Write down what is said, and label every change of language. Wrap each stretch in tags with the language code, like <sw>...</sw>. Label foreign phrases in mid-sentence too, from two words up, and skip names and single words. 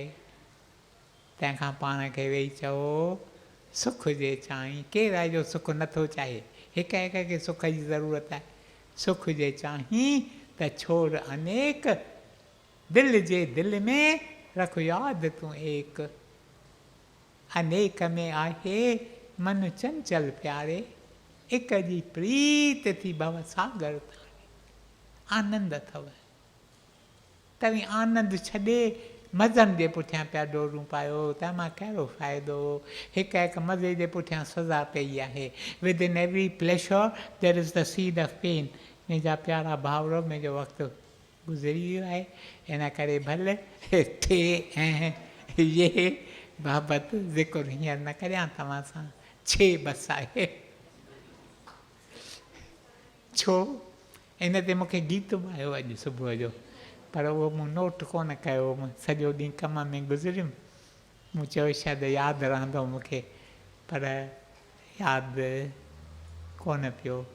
<sd>तंहिंखां पाण खे वेही चओ सुख जे चाहीं. केरु आहे जो सुख नथो चाहे? हिक हिक खे सुख जी ज़रूरत आहे. सुख जे चाहीं त छोड़ अनेक, दिलि जे दिलि में रख यादि तूं एक. अनेक में आहे मन चंचल प्यारे, एक जी प्रीत थी भव सागर तारे. आनंद अथव. तव्हीं आनंद छॾे मज़नि जे पुठियां पिया डोरूं पायो त मां कहिड़ो फ़ाइदो. हिकु हिकु मज़े जे पुठियां सज़ा पई आहे.</sd> <en>with in every pleasure there is the seed of pain.</en> <sd>मुंहिंजा प्यारा भाउर, मुंहिंजो वक़्तु गुज़री वियो आहे, इन करे भले थे ऐं ये बाबति ज़िक्र हींअर न करियां तव्हां सां, छे बसि आहे। छो इन ते मूंखे गीत बि आयो अॼु सुबुह जो, पर उहो मूं नोट कोन कयो, मूं सॼो ॾींहुं कम में गुज़रियुमि, मूं चयो शायदि यादि रहंदो मूंखे, पर यादि कोन पियो।</sd>